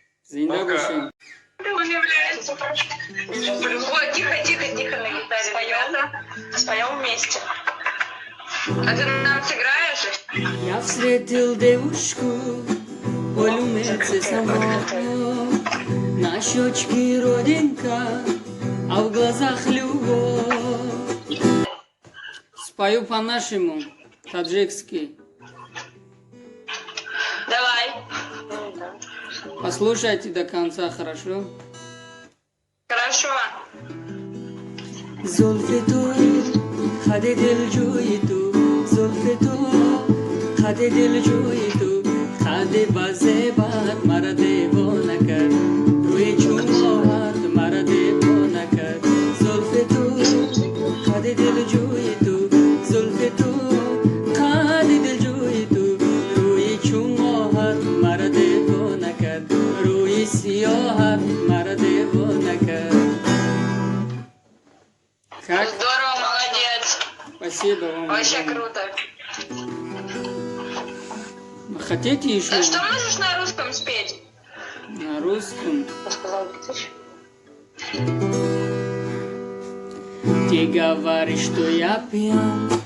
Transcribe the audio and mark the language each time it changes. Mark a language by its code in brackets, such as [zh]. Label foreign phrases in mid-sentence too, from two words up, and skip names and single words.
[tg] زنده باشین. [ru] Ты удивляешься. Вот, тихо, тихо, тихо на гитаре. Споем вместе. А ты нам сыграешь? Я встретил девушку, полумесяц самого, на щечке родинка, а в глазах любовь. Спою по-нашему, таджикски. Давай. Послушайте до конца, хорошо? Хорошо. [tg] زلف تو خد دلجوی تو زلف تو خد دلجوی تو خد بازه باد مرا دیوانه کرد روی چومات مرا دیوانه کرد زلف تو خد دلجوی تو زلف تو خد دلجوی تو روی چومات مرا دیوانه کرد روی سیاحت مرا دیوانه کرد. [ru] Как? Здорово, молодец. Спасибо вам. Вообще огромное. круто. Хотите еще А что можешь на русском спеть? на русском? Ты говоришь, что я пьян.